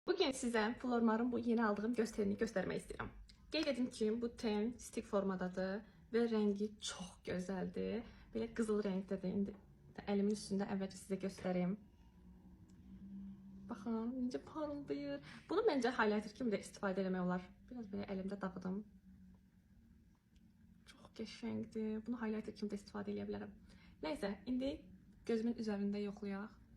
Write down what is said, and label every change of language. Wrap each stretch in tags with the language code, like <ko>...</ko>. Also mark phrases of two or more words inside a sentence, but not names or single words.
<tr>Bugün size Flormar'ın bu yeni aldığım göz tenini göstermek istiyorum.</tr> <az>Qeyd edim ki, bu ten stik formadadır</az> <tr>ve rengi çok güzeldir.</tr> <az>Böyle qızıl renkdədir. İndi əlimin üstündə əvvəlcə sizə göstəreyim. Baxın, necə parıldayır. Bunu məncə highlighter kimi də istifadə etmək olar. Biraz belə əlimdə dağıdım. Çox qəşəngdir. Bunu highlighter kimi də istifadə edə bilərəm. Nəysə, indi gözümün üzərində yoxlayaq.</az>